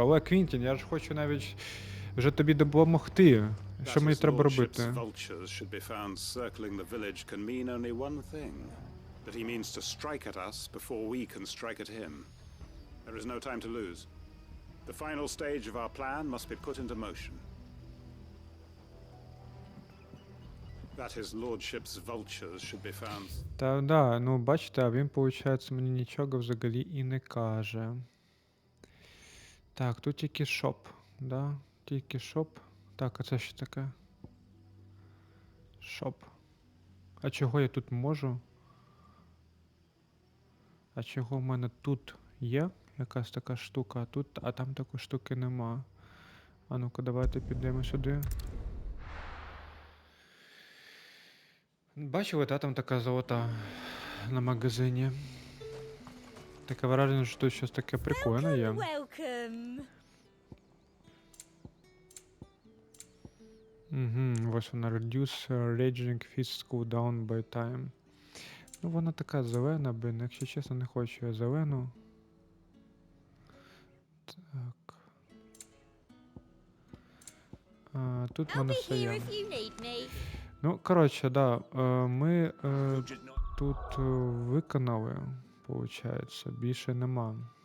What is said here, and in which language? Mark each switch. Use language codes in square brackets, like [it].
[uk] Але, Квінтін, я ж хочу навіть вже тобі допомогти. Що мені треба робити? [en] Vultures should be found circling the village can mean only one thing. That he means to strike at us before we can strike at him. There is no time to lose. The final stage of our plan must be put into motion. That his lordship's vultures should be found. [uk] Та да, ну бачите, а він, виходить, мені нічого взагалі і не каже. Так, тут тільки шоп, да? Тільки шоп. Так, а це що таке? Шоп. А чого я тут можу? А чого в мене тут є якась така штука, а там такої штуки нема. А ну-ка, давайте підемо сюди. Бачили, та там така золота на магазині. Таке враження, що тут щось таке прикольне є. [en] Welcome. [uk] Ось вона. [en] Reduce raging fist cooldown by time. [uk] Ну, вона така зелена, блин, якщо чесно, не хочу я зелену. Так. Тут в мене все є. Ну, коротше, да, ми тут виконали, виходить, більше нема.